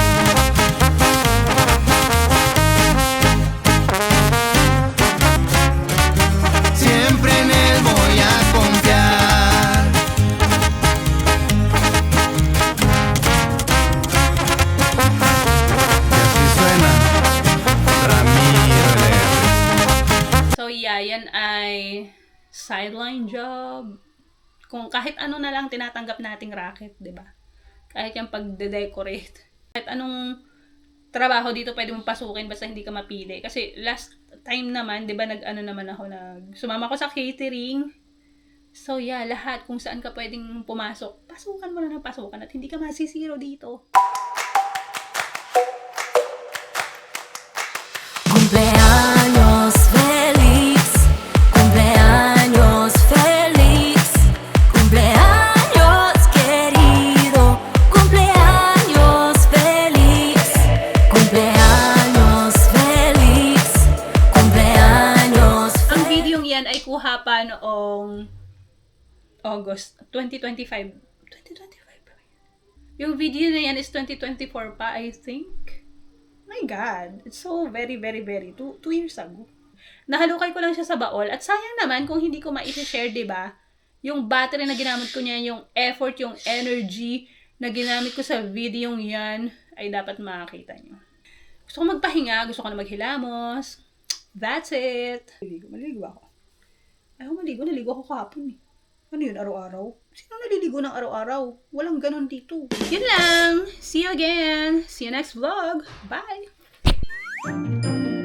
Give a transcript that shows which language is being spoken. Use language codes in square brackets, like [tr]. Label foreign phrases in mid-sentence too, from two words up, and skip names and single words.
[es] Siempre en él voy a confiar. Y así suena Ramiro León. [en] So yeah, [tl] yan ay sideline job. Kung kahit ano na lang tinatanggap nating racket, 'di ba? Kahit yung pagde-decorate. Kahit anong trabaho dito pwede mong pasukin basta hindi ka mapili. Kasi [en] last time [tl] naman, 'di ba, nag-ano naman ako, sumama ko sa catering. [en] So yeah, [tl] lahat kung saan ka pwedeng pumasok, pasukan mo na ng pasukan at hindi ka masisiro dito. [es] Cumpleaños feliz, cumpleaños feliz, cumpleaños querido, cumpleaños feliz, cumpleaños feliz, cumpleaños. [tl] Ang videong yan ay kuha pa noong August 2025. 2025 pa ba yan? Yung video na yan is 2024 pa, [en] I think. My God, it's so very, very, very, 2 years ago. [tl] Nahalukay ko lang siya sa baol at sayang naman kung hindi ko ma-share, diba? Yung battery na ginamit ko niya, yung effort, yung energy na ginamit ko sa video yan ay dapat makakita nyo. Gusto ko magpahinga, gusto ko na maghilamos. [en] That's it. [tl] Maligo ako. Ayaw naligo ako kahapon eh. Ano yun, araw-araw? Sino naliligo ng araw-araw? Walang ganon dito. Yun lang. [en] See you again. See you next vlog. Bye!